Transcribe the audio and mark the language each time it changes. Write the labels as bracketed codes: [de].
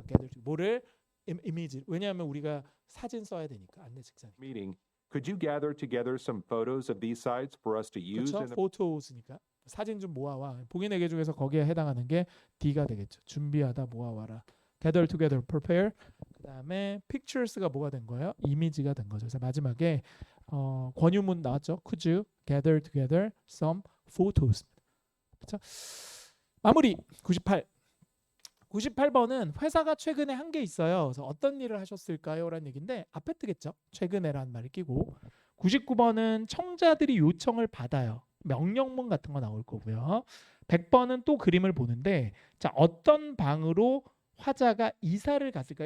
[en] gather together. [ko] 뭐를 이미지. 왜냐하면 우리가 사진 써야 되니까 안내 직장. [en] Meeting. Could you gather together some photos of these sites for us to use [ko] 그렇죠. [en] in the [ko] photo스니까 사진 좀 모아와. 보기 4개 중에서 거기에 해당하는 게 D가 되겠죠. 준비하다 모아와라. [en] gather together, prepare. [ko] 그다음에 pictures가 뭐가 된 거예요? 이미지가 된 거죠. 그래서 마지막에 권유문 나왔죠. [en] Could you gather together some photos? [ko] 그렇죠? 마무리 98. 98번은 회사가 최근에 한 게 있어요. 그래서 어떤 일을 하셨을까요? 라는 얘기인데 앞에 뜨겠죠. 최근에라는 말을 끼고 99번은 청자들이 요청을 받아요. 명령문 같은 거 나올 거고요. 100번은 또 그림을 보는데 자 어떤 방으로 화자가 이사를 갔을까?